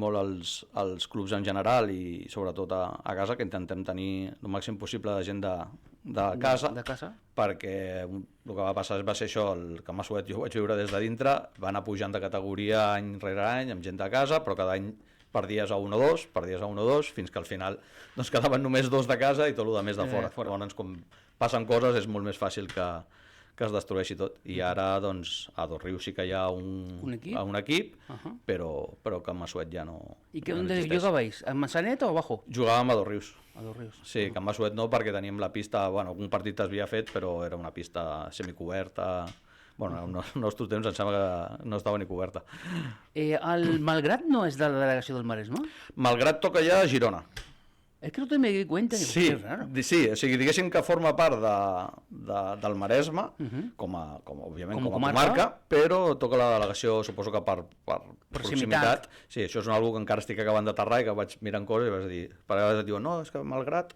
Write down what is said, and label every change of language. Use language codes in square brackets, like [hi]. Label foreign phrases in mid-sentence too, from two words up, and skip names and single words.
[ca] molt als clubs en general i sobretot a casa, que intentem tenir el màxim possible de gent de casa, perquè el que va passar va ser això, el Can Massuet jo ho vaig viure des de dintre, va anar pujant de categoria any rere any amb gent de casa, però cada any perdies a 1 o 2, fins que al final doncs quedaven només 2 de casa i tot el de més de fora. Llavors, com passen coses, és molt més fàcil que es destrueixi tot. I ara, doncs, a Dosrius sí que hi ha un equip, però que a Massuet ja no [es] ¿Y qué dónde jugabais? ¿En Manzanet o abajo? [ca] Jugàvem a Dosrius. A Dosrius. Sí, que a Massuet no, perquè teníem la pista, bueno, algun partit es havia fet, però era una pista semicoberta. Bueno, en els nostres temps em sembla que no estava ni coberta. ¿El Malgrat no es de la delegació del Maresme? Malgrat toca ja a Girona. [es] Es que no te me di cuenta. Sí, és raro. [ca] sí, o sigui, diguéssim que forma part del Maresme, òbviament com a comarca, però toca la delegació, suposo que per proximitat. Sí, això és una cosa que encara estic acabant d'aterrar i que vaig mirant coses i vaig dir, per vegades et diuen, no, és que Malgrat...